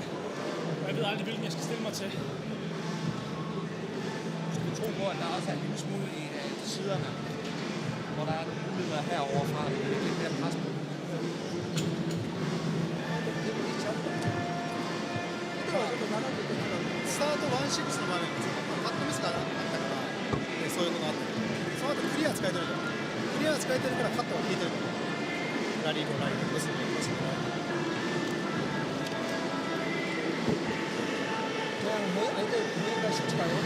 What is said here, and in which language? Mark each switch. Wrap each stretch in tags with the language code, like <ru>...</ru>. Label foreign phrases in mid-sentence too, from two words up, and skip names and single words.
<da>Og jeg ved aldrig, hvilken jeg skal stille mig til. Du skal tro på, at der også er en lille smule i siderne, hvor der er nogle muligheder herovre fra. Det er lidt mere pres på.</da> <ja>Start 1-6の場面でカットミスがあったから、そういうのがあって、その後クリア使えてるじゃん。クリア使えてるからカットが効いてるから。ラリーもラリーですね。じゃあもう相手に出してきたよ。</ja>